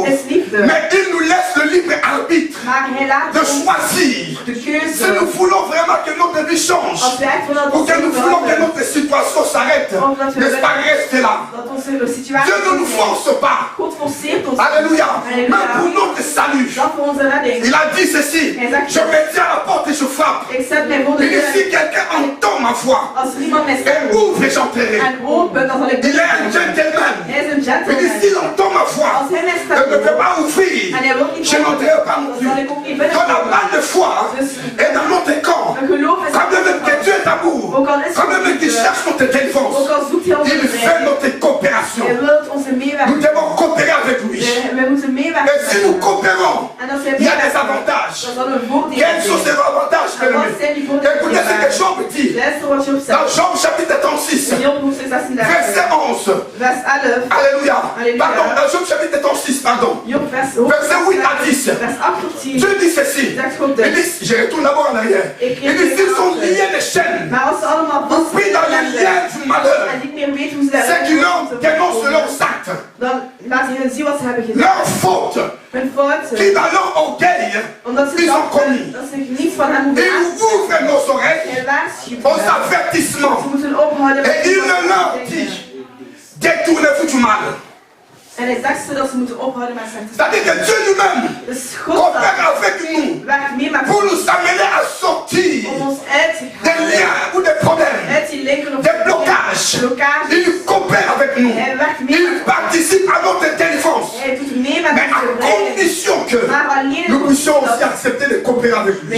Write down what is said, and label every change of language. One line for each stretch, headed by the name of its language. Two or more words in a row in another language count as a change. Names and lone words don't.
Dutch: is liefde.
French: mais il nous laisse le libre arbitre
Dutch: Maar hij laat de ons
French: choisir.
Dutch: de
French: Si
Dutch: keuze.
French: nous voulons vraiment que notre vie change,
Dutch: Als wij echt willen dat
French: ou
Dutch: onze
French: que nous
Dutch: leven
French: voulons que
Dutch: verandert,
French: notre situation s'arrête, n'est-ce pas, rester là.
Dutch: dat onze situatie
French: Dieu ne nous force pas.
Dutch: God forceert ons.
French: Alléluia. Alléluia. Même pour notre salut.
Dutch: Dat voor onze redding.
French: Il a dit ceci. Je me tiens à la porte et je frappe.
Dutch: Ik zet mij voor de
French: Il dit si
Dutch: deur.
French: quelqu'un entend ma voix
Dutch: Als er iemand mij
French: et
Dutch: stemt
French: ouvre et j'entrerai.
Dutch: en opent, dan zal ik
French: Il est un gentleman.
Dutch: Hij is een
French: Il dit
Dutch: gentleman.
French: s'il entend ma voix,
Dutch: Als hij mij
French: je ne peux
Dutch: stemt
French: pas ouvrir.
Dutch: en hij wil niet
French: Je n'entrerai pas non
Dutch: dan
French: plus.
Dutch: zal ik ook niet binnen.
French: Quand la balle de foi est dans notre camp,
Dutch: Een geloof is
French: quand même que Dieu est amour, quand même qu'il cherche notre délivrance,
Dutch: ook al zoekt hij onze
French: il fait
Dutch: bevrijding.
French: notre coopération.
Dutch: Hij wil onze
French: Nous
Dutch: meewerking.
French: devons coopérer avec lui.
Dutch: We moeten
French: Et
Dutch: meewerken.
French: si nous coopérons,
Dutch: En als hij
French: il y a des
Dutch: meewerkt,
French: avantages.
Dutch: dan zal er voordelen
French: Quels sont ces avantages,
Dutch: En wat
French: bien-aimés?
Dutch: zijn die voordelen?
French: Écoutez ce que Job dit.
Dutch: Luister wat Job
French: Dans
Dutch: zegt.
French: Job chapitre 36,
Dutch: In Job hoofdstuk 36,
French: verset 11.
Dutch: vers 11.
French: Alléluia.
Dutch: Alléluia.
French: Pardon, dans Job chapitre 36, pardon.
Dutch: Job
French: Verset 8 à 10.
Dutch: vers 8 tot 10.
French: Dieu dit ceci.
Dutch: Zegt God
French: Il dit. dit, je retourne d'abord en arrière. Il dit, s'ils sont liés de chaînes,
Dutch: Maar als ze allemaal
French: ou pris dans les liens du malheur,
Dutch: en niet meer weten hoe ze
French: c'est qu'ils leur dénoncent leurs actes,
Dutch: dan laat hij hun zien wat ze hebben gedaan.
French: leurs fautes,
Dutch: Hun fouten.
French: qui dans leur orgueil Ils ont commis. Ils ouvrent nos oreilles aux avertissements. Et il leur dit, détournez-vous du mal.
Dutch: En hij zegt ze dat ze moeten ophouden met
French: C'est-à-dire que Dieu lui-même coopère avec nous pour nous amener à sortir des liens ou des problèmes, des blocages. Il coopère avec nous. Il participe à notre délivrance. Mais à condition que nous puissions aussi accepter de coopérer avec lui.